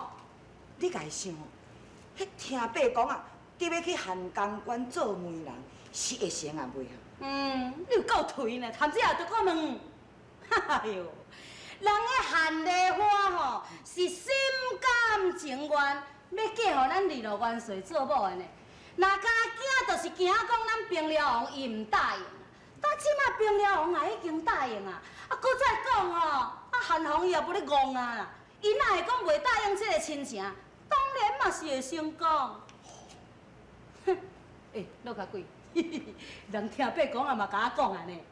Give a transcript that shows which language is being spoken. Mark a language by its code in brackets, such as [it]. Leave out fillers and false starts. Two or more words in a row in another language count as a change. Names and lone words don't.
[nan] 你家想，迄听爸讲啊，你要去汉江关做媒人，是会成啊袂啊？你有够颓呢，谈这也得我问。哎哟，人个韩梨花吼是心甘情愿要嫁互咱二路元帅做某的呢。若敢惊，就是惊讲咱平辽王伊唔答应。但即马平辽王也已经答应啊，搁再讲吼，韩王伊也不咧戆啊。伊哪会讲袂答应这个亲情？当然嘛是会成功。哼，陆家贵，人听爸讲啊嘛，甲我讲安尼。